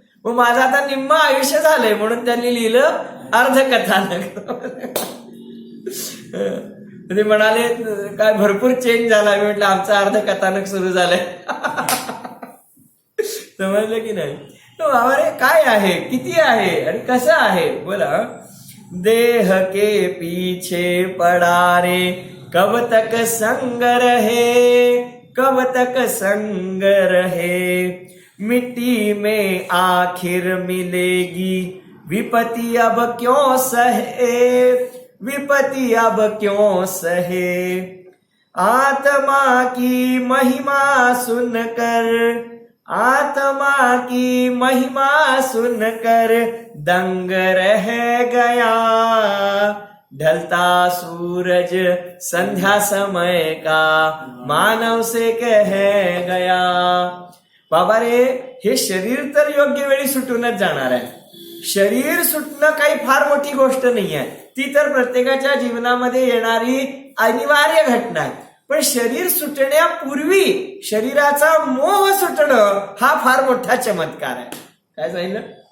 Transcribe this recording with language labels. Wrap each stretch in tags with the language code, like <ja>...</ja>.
<mr>मग माझं आता निम्म आयुष्य झालंय म्हणून त्यांनी लिहिलं अर्धकथानक. ते म्हणाले काय भरपूर चेंज झाला. मी म्हटलं आमचं अर्धकथानक सुरू झालंय. समजलं की नाही? अरे काय आहे, किती आहे आणि कसं आहे बोला.</mr> <hi>देह के पीछे पड़ा रे कब तक संग रहे, कब तक संग रहे, मिट्टी में आखिर मिलेगी विपत्ति अब क्यों सहे, विपत्ति अब क्यों सहे, आत्मा की महिमा सुनकर, आत्मा की महिमा सुनकर दंग रह गया, ढलता सूरज संध्या समय का मानव से कह गया.</hi> <mr>बाबा रे, हे शरीर तर योग्य वेळी सुटूनच जाणार आहे. शरीर सुटणं काही फार मोठी गोष्ट नाही आहे, ती तर प्रत्येकाच्या जीवनामध्ये येणारी अनिवार्य घटना आहे. पण शरीर सुटण्यापूर्वी शरीराचा मोह सुटणं हा फार मोठा चमत्कार आहे. काय सांगितलं?</mr>